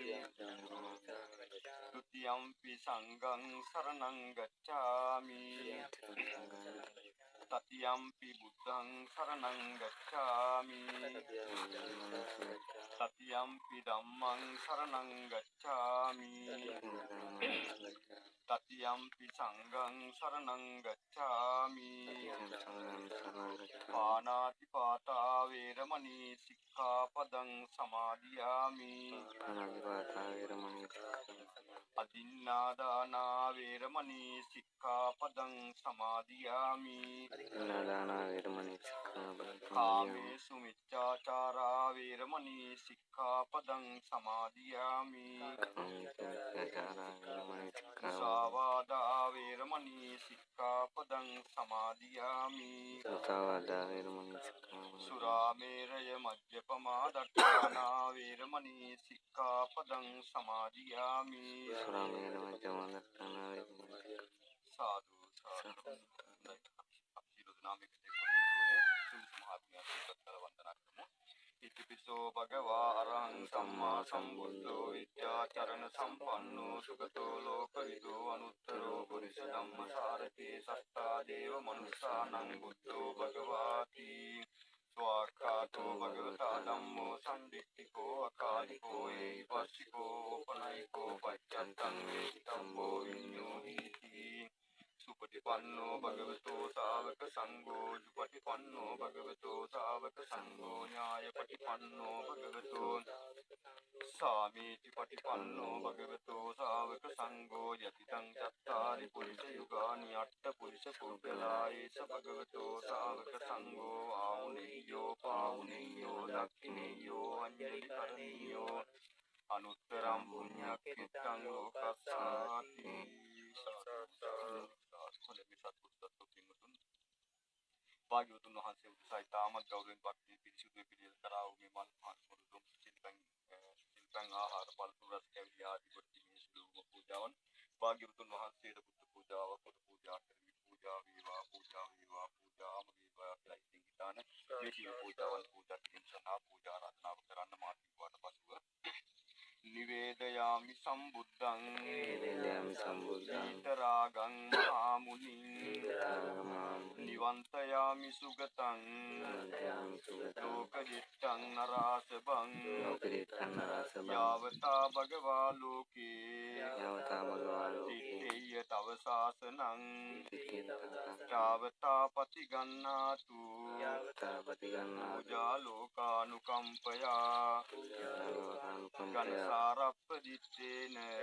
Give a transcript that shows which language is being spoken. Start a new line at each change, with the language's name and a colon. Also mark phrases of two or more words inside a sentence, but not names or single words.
Pali: तृतीयंपि संघं शरणं गच्छामि तृतीयंपि बुद्धं शरणं गच्छामि तृतीयंपि धम्मं शरणं गच्छामि तृतीयंपि संघं शरणं गच्छामि पानातिपाता वेरमणि सिक्खापदं समादियामि अदिन्नादाना वेरमणि सिक्खापदं समादियामि कामेषु मिथ्याचारा वेरमणि सिक्खापदं समादियामि मुसावादा वेरमणि सिक्खापदं समादियामि सुरामेरय मद्यपमा दट्टाना वेरमणि सिक्खापदं समादियामि साधु साधु इतिपिसो भगवा अरहं सम्मा सम्बुद्धो विद्याचरण सम्पन्नो सुगतो लोकविदो अनुत्तरो पुरुष धम्मसारथि सत्ता देव मनुष्यानं बुद्धो भगवाति स्वाख्यातो भगवता धम्मो सन्दिट्ठिको अकालिको एहिपस्सिको उपनयिको पच्चत्तं वेदितम्बो विन्योहीति सुपटिपन्नो भगवतो सावक संघो जुपटिपन्नो भगवतो सावक संघो न्यायपटिपन्नो भगवतो सामीति पटिपन्नो भगवतो सावक संघो यतितं चत्तारि पुरुष युगानि अट्ठ पुरुष पुगलायेष भगवतो सावक संघो आहुनेयो पाहुनेयो दक्षिणेयो अंजलिकरणीयो अनुत्तरं पुण्यक्षेत्रं लोकस्साति
Sinhala: භාග්‍යවතුන් වහන්සේ උදෙසයි තාමත් ගෞරවයෙන් භක්තිය පිරිසිදු පිළියෙල කරා වූ මේ මල් මහත් මුරුදුම් සිල්පන් ආහාර පළතුරු රස කැවිලි ආදී කොට මේ සිදුවූ පූජාවන් භාග්‍යවතුන් වහන්සේට බුද්ධ පූජාව කොට පූජා කරමි පූජා වේවා පූජා වේවා පූජාම වේවා කියලා ඉතින් හිතාන මේ සියලු පූජාවන් පූජා කිරීම සඳහා පූජා ආරාධනාව කරන්න මාත් වාට පසුව
Pali: निवेदयामि सम्बुद्धं वीतरागं महामुनिं निवन्तयामि सुगतं लोकदिष्टं नरासभं यावता भगवा लोके तिष्ठेय तव शासनं यावता पतिगन्नातु पूजा लोकानुकम्पया गणसारप्पदित्तेन